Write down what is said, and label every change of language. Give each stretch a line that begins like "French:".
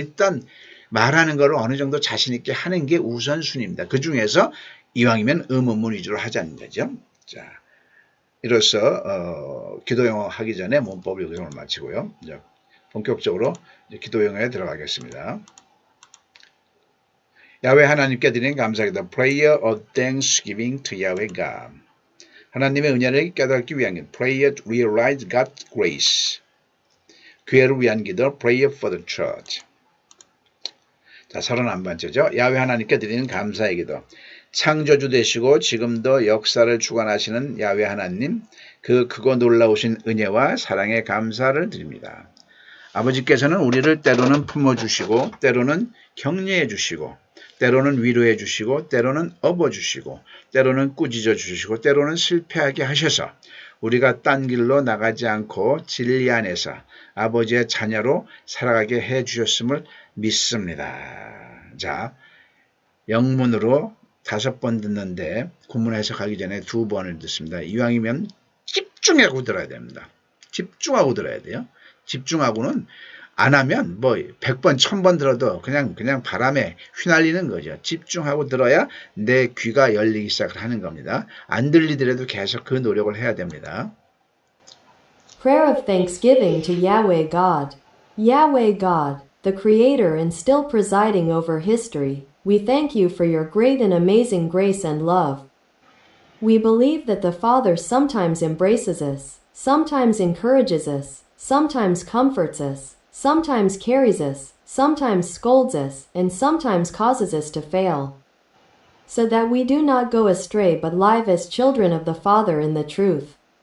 Korean: 일단 말하는 거를 어느 정도 자신 있게 하는 게 우선순위입니다. 그중에서 이왕이면 의문문 위주로 하자는 거죠. 자, 이로써 기도 영어 하기 전에 문법을 여기서 오늘 마치고요. 이제 본격적으로 이제 기도 영어에 들어가겠습니다. 야훼 하나님께 드리는 감사기도
English: Prayer of Thanksgiving to Yahweh God.
Korean: 하나님의 은혜를 깨닫기 위한
English: Prayer to realize God's grace.
Korean: 교회를 위한 기도
English: Prayer for the Church.
Korean: 자, 31번째죠. 야훼 하나님께 드리는 감사의 기도. 창조주 되시고 지금도 역사를 주관하시는 야훼 하나님, 그 크고 놀라우신 은혜와 사랑에 감사를 드립니다. 아버지께서는 우리를 때로는 품어주시고 때로는 격려해 주시고 때로는 위로해 주시고 때로는 업어주시고 때로는 꾸짖어 주시고 때로는 실패하게 하셔서 우리가 딴 길로 나가지 않고 진리 안에서 아버지의 자녀로 살아가게 해 주셨음을 믿습니다. 자, 영문으로 5번 듣는데 본문 해석하기 전에 2번을 듣습니다. 이왕이면 집중하고 들어야 됩니다. 집중하고 들어야 돼요. 집중하고는 안 하면 뭐 100번, 1000번 들어도 그냥 바람에 휘날리는 거죠. 집중하고 들어야 내 귀가 열리기 시작을 하는 겁니다. 안 들리더라도 계속 그 노력을 해야 됩니다.
English: Prayer of thanksgiving to Yahweh God. Yahweh God, the Creator and still presiding over history, we thank you for your great and amazing grace and love. We believe that the Father sometimes embraces us, sometimes encourages us, sometimes comforts us, sometimes carries us, sometimes scolds us, and sometimes causes us to fail, so that we do not go astray but live as children of the Father in the truth.